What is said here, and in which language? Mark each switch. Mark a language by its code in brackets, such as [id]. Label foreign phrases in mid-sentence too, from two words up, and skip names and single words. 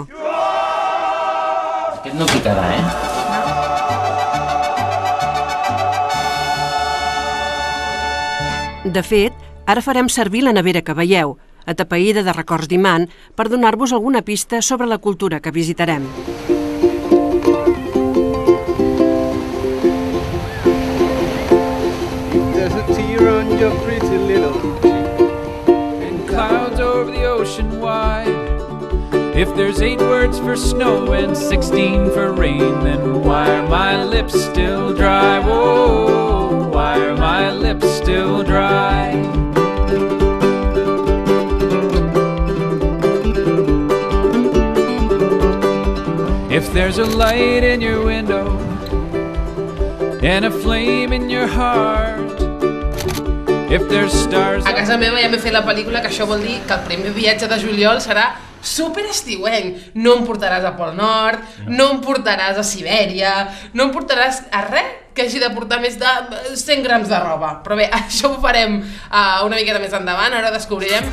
[ca] Aquest no picarà, De fet, ara farem servir la nevera que veieu, atapeïda de records d'imant, per donar-vos alguna pista sobre la cultura que visitarem. [en] There's a tear on your pretty little cheek, and clouds over the ocean wide. If there's 8 words for snow and 16 for rain, then why are my lips still dry? Whoa, why are my lips still dry? If there's a light in your window and a flame in your heart, if there's stars... [ca] A casa meva ja m'he fet la pel·lícula, que això vol dir que el primer viatge de juliol serà super estiuenc. No em portaràs a Pol Nord, no em portaràs a Sibèria, no em portaràs a res que hagi de portar més de 100 grams de roba. Però bé, això ho farem una miqueta més endavant, ara descobrirem.